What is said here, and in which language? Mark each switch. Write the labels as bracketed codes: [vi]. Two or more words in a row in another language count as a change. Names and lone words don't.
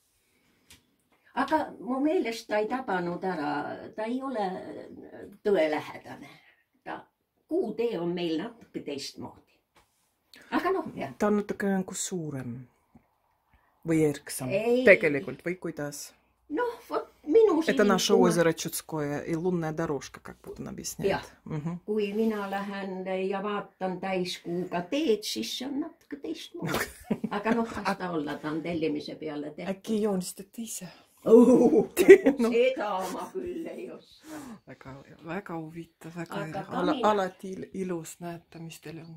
[et] Aga mu meelest ta ei tabanud ära, ta ei ole tõelähedane. Puutee on meil natuke teistmoodi. Aga noh, jah. Ta on natuke suurem või erksam tegelikult või kuidas? Noh, vot minu siin... [ru] Это наше озеро Чудское и лунная дорожка, как вот он объясняет. [et] Kui mina lähen ja vaatan täiskuuga teed, siis see on natuke teistmoodi. Aga noh, kas ta olla, ta on tellimise peale tehtud. Äkki joonistate ise? Seda ma küll ei oska. Väga huvitav, alati ilus näeta, mis teil on.